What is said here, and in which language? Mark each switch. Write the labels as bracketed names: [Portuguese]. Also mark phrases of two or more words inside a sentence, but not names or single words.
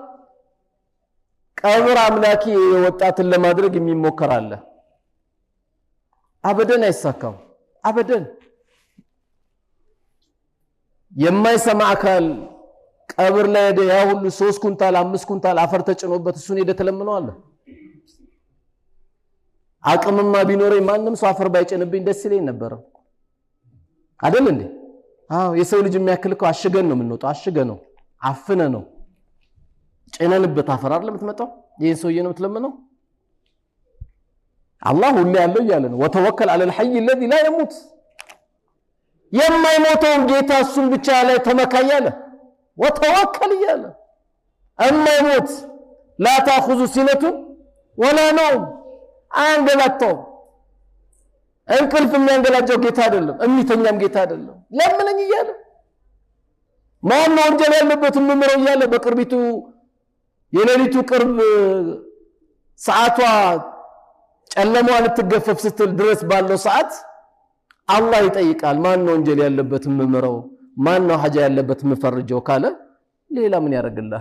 [Amharic] ቀብር አምላኪ ወጣትን ለማድረግ የሚሞከር አለ። አበደን አይሳካም። አበደን የማይሰማ አካል ቀብር ላይ ያ ሁሉ 3 ኩንታል 5 ኩንታል አፈር ተጭኖበት እሱን ሄደ ተለምነዋል። አቅምማ ቢኖረኝ ማንም ሰው አፈር ባይጭንብኝ ደስ ይለኝ ነበር አይደል እንዴ? አዎ የሰው ልጅ የሚያክልከው አሽገን ነው የምንወጣው። አሽገ ነው አፍነ ነው ጭነንበት አፈር አይደል የምትመጣው። ይሄን ሰውዬ ነው የምትለምነው። አላህ ሁሉ ያለው እያለ ነው [Arabic] وتوكل على الحي الذي لا يموت። [Amharic] የማይሞተውን ጌታ እሱን ብቻ ላይ ተመካያለ ወተወከል እያለ እማይሞት [Arabic] لا تأخذ سنة ولا [Amharic] نوم አንገላታው። እንቅልፍ የሚያንገላጀው ጌታ አይደለም፣ እሚተኛም ጌታ አይደለም። ለምንኝ እያለ ማን ወንጀል ያለበት ምምረው እያለ በቅርቢቱ የሌሊቱ ቅርብ ሰዓቷ ጨለማዋ ልትገፈፍ ስትል ድረስ ባለው ሰዓት አላህ ይጠይቃል። ማን ወንጀል ያለበት ምምረው፣ ማን ነው ሐጃ ያለበት ምፈርጀው ካለ ሌላ ምን ያደርግልሃል?